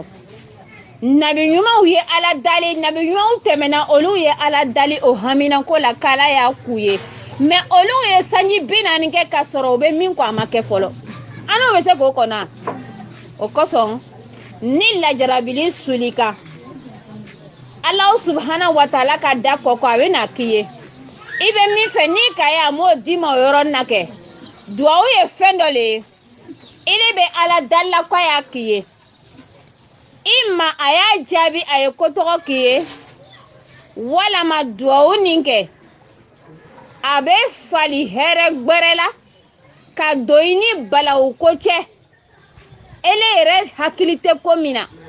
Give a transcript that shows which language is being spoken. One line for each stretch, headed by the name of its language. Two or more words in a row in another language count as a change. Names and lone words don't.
Bambara: nabi ɲumanw ye Ala dali nabi ɲumanw tɛmɛna olu ye Ala dali o haminako la k'Ala y'a k'u ye mais olu ye sanji 40 kɛ ka sɔrɔ u bɛ min kɔ a ma kɛ fɔlɔ an n'o bɛ se k'o kɔnɔ o kosɔn ni lajarabili sulika
Arabic: الله سبحانه وتعالى
Bambara: ka da kɔkɔ a bɛ na k'i ye i bɛ min fɛ n'i ka ye a m'o d'i ma o yɔrɔ na kɛ duwawu ye fɛn dɔ le ye i de bɛ Ala dala k'a y'a k'i ye i ma a y'a jaabi a ye ko tɔgɔ k'i ye walama duwawu nin kɛ a bɛ fali hɛrɛ gbɛrɛ la ka don i ni balawu ko cɛ ele yɛrɛ hakili tɛ ko min na